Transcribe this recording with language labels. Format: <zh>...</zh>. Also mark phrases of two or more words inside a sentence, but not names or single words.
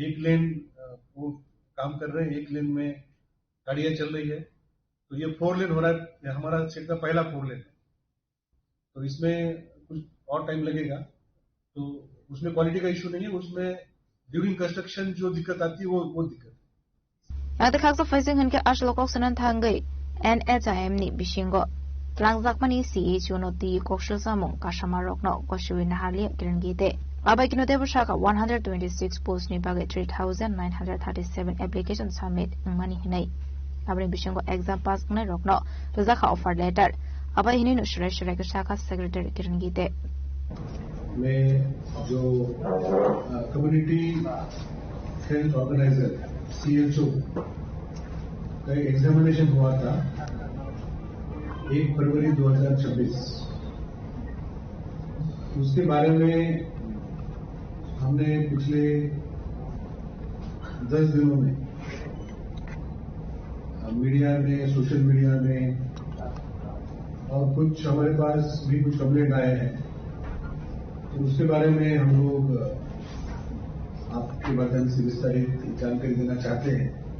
<hi>एक लेन वो काम कर रहे हैं, एक लेन में गाड़ियां चल रही है, तो ये 4 लेन हो रहा है। हमारा स्टेट का पहला 4 लेन है, तो इसमें कुछ और टाइम लगेगा। तो उसमें क्वालिटी का इशू नहीं है, उसमें</hi> <en>during construction</en> <hi>जो दिक्कत आती है वो दिक्कत।</hi> <trp>Ada khaksa faising hanke ashlokok sanan thangai NHIM ni bishingo langjakmani CHO no ti kokshil samung kashamarok no koshuin hali kirangite abai kino debashaka 126 post ni bage 3937</trp> <en>application submit</en> <trp>ngmani hinai abri bishingo</trp> <en>exam pass</en> <trp>ngai rokno rezakha</trp> <en>offer letter</en> <trp>abai hini no shre ka shaka secretary kirangite</trp> <hi>में जो</hi> <en>community health organizer</en> <hi>CHO का एग्जामिनेशन हुआ था 1 फरवरी 2026। उसके बारे में हमने पिछले 10 दिनों में मीडिया में,</hi> <en>social media</en> <hi>में और कुछ हमारे पास भी कुछ कंप्लेंट आए हैं, तो उसके बारे में हम लोग आपके माध्यम से विस्तारित जानकारी देना चाहते हैं।</hi>